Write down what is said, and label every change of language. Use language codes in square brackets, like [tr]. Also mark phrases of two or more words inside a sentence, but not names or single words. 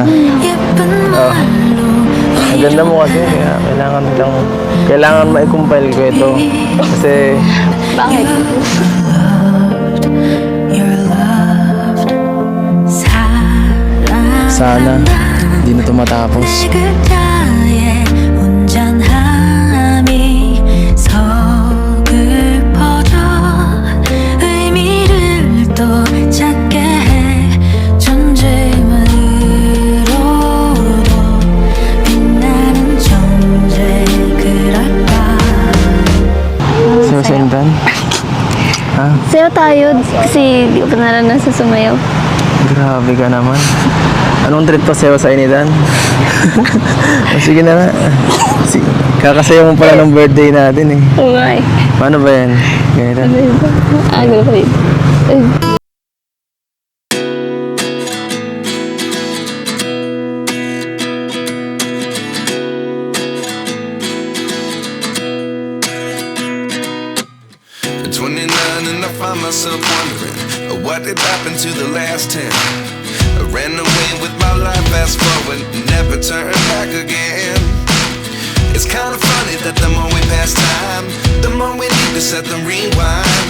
[tl] Oh. Ang ganda mo kasi. Kaya kailangan ma-compile ko ito. Kasi Bakit? sana hindi na ito matapos. [ko] 그대의 온전함이 서글퍼져 의미를 또 찾게 해 존재만으로도 빛나는 존재 그럴까 [tl] Susundan? Ha? Sayo tayo kasi di ko pa naranasan sumayaw. Grabe ka naman. Anong treat pa sa'yo sa inidan? Sige na nga. Kakasayaw mo pala ng birthday natin eh. Oo nga eh. Paano ba yan? Ganito. Gulo pa rin. [en] At 29 and I find myself wondering what did happen to the last 10. I ran away with my life, fast forward, never turn back again. It's kind of funny that the more we pass time, the more we need to set them rewind.